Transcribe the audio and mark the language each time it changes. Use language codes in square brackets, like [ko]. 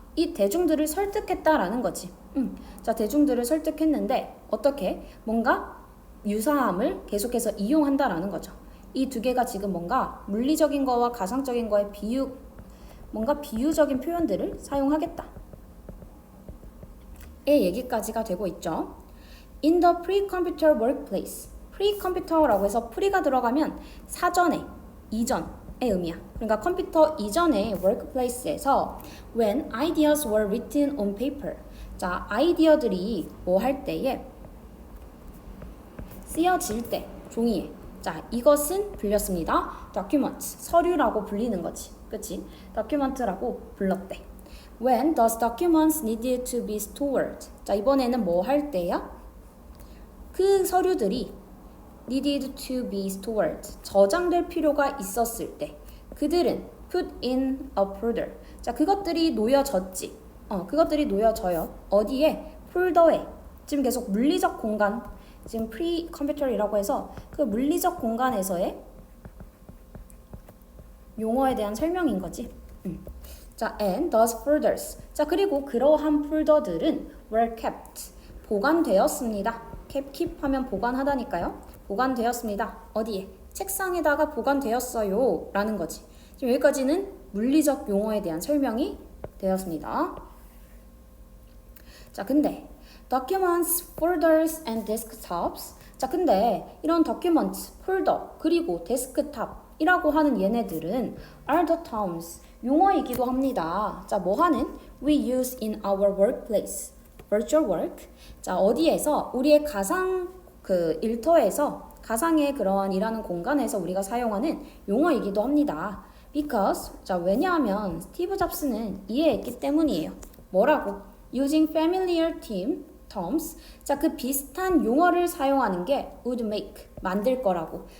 [ko] 이 대중들을 설득했다라는 거지. 자, 대중들을 설득했는데 어떻게? 뭔가 유사함을 계속해서 이용한다라는 거죠. 이 두 개가 지금 뭔가 물리적인 거와 가상적인 거의 뭔가 비유적인 표현들을 사용하겠다. 의 얘기까지가 되고 있죠. [en] In the pre-computer workplace. [ko] pre-computer라고 해서 pre가 들어가면 사전에, 이전의 의미야. 그러니까 컴퓨터 이전의 [en] workplace에서 when ideas were written on paper. [ko] 자, 아이디어들이 뭐 할 때에 쓰여질 때, 종이에. 자, 이것은 불렸습니다. documents, 서류라고 불리는 거지. 그치? document라고 불렀대. [en] When those documents needed to be stored. [ko] 자, 이번에는 뭐 할 때야? 그 서류들이 [en] needed to be stored. [ko] 저장될 필요가 있었을 때. 그들은 [en] put in a folder. [ko] 자, 그것들이 놓여졌지. 그것들이 놓여져요. 어디에? 폴더에. 지금 계속 물리적 공간. 지금 pre-computer이라고 해서 그 물리적 공간에서의 용어에 대한 설명인 거지. 자, [en] and those folders. [ko] 자, 그리고 그러한 폴더들은 [en] were kept. [ko] 보관되었습니다. keep 하면 보관하다니까요. 보관되었습니다. 어디에? 책상에다가 보관되었어요. 라는 거지. 지금 여기까지는 물리적 용어에 대한 설명이 되었습니다. 자, 근데 [en] documents, folders, and desktops. [ko] 자, 근데 이런 documents, 폴더, 그리고 데스크탑이라고 하는 얘네들은 [en] are the terms, [ko] 용어이기도 합니다. 자, 뭐 하는? [en] We use in our workplace, virtual work. [ko] 자, 어디에서? 우리의 가상 일터에서 가상의 그러한 일하는 공간에서 우리가 사용하는 용어이기도 합니다. Because, 자, 왜냐하면 스티브 잡스는 이해했기 때문이에요. 뭐라고? [en] Using familiar terms. [ko] 자, 그 비슷한 용어를 사용하는 게 [en] would make, [ko] 만들 거라고.